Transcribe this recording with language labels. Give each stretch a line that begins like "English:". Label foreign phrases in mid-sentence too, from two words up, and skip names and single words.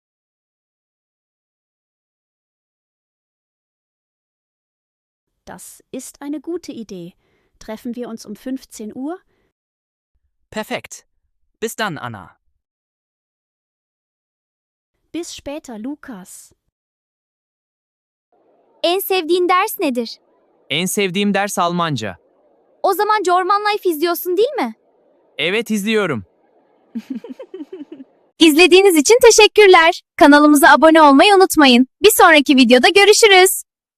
German: Das ist eine gute Idee. Treffen wir uns um 15 Uhr? Perfekt. Bis dann, Anna. Bis später, Lukas.
Turkish: En sevdiğin ders nedir? En sevdiğim ders Almanca. O zaman German Life izliyorsun değil mi? Evet, izliyorum. İzlediğiniz için teşekkürler. Kanalımıza abone olmayı unutmayın. Bir sonraki videoda görüşürüz.